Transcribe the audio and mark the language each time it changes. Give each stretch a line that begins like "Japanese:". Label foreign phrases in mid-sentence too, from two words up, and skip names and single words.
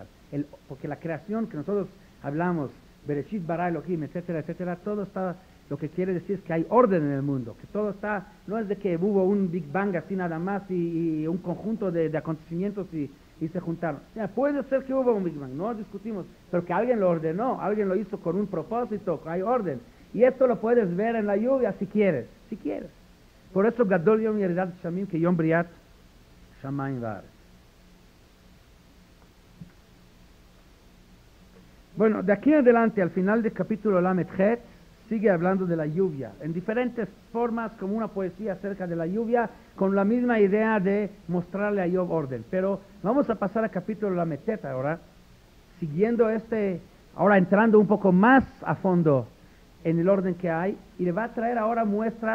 Spanish: Porque la creación que nosotros hablamos,
Hebrew: Bereshit bara Elohim,
Spanish: etcétera, etcétera, todo está, lo que quiere decir es que hay orden en el mundo, que todo está, no es de que hubo un Big Bang así nada más y un conjunto de acontecimientos y se juntaron. O sea, puede ser que hubo un Big Bang, no discutimos, pero que alguien lo ordenó, alguien lo hizo con un propósito, hay orden. Y esto lo puedes ver en la lluvia si quieres. Por eso
Hebrew: גדול יום ירידת גשמים que יום בריאת שמים וארץ.
Spanish: Bueno, de aquí en adelante, al final del capítulo
Hebrew: Lamed Het,
Spanish: sigue hablando de la lluvia, en diferentes formas, como una poesía acerca de la lluvia, con la misma idea de mostrarle a Job orden. Pero vamos a pasar al capítulo
Hebrew: Lamed Het
Spanish: ahora, siguiendo ahora entrando un poco más a fondo en el orden que hay, y le va a traer ahora muestras.